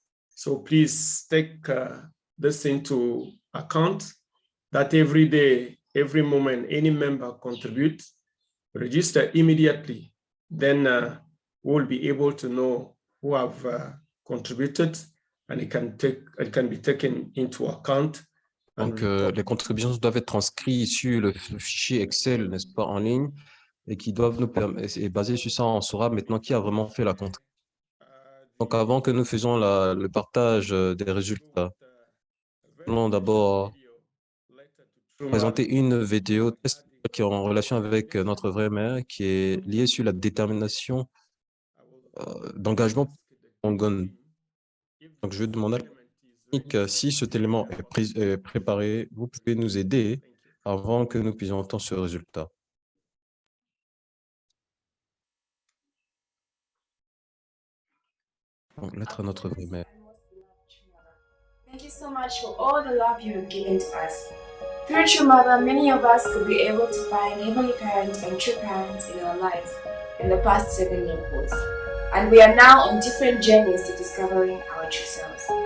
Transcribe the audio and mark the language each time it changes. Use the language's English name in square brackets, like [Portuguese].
[English] So please take this into account, that every day, every moment, any member contribute, register immediately, then we'll be able to know who have contributed, and it can be taken into account. [French] Donc, les contributions doivent être transcrites sur le fichier Excel, n'est-ce pas, en ligne, et qui doivent nous permettre, et basé sur ça, on saura maintenant qui a vraiment fait la contribution. Donc, avant que nous faisions le partage des résultats, nous allons d'abord présenter une vidéo qui est en relation avec notre vraie mère, qui est liée sur la détermination d'engagement Congon. Donc, je vais demander si cet élément est préparé, vous pouvez nous aider avant que nous puissions entendre ce résultat. Donc, lettre à notre vraie mère. [English] Thank you so much for all the love you have given to us. Through True Mother, many of us could be able to find Heavenly Parents and True Parents in our lives in the past 7 years. And we are now on different journeys to discovering our true selves.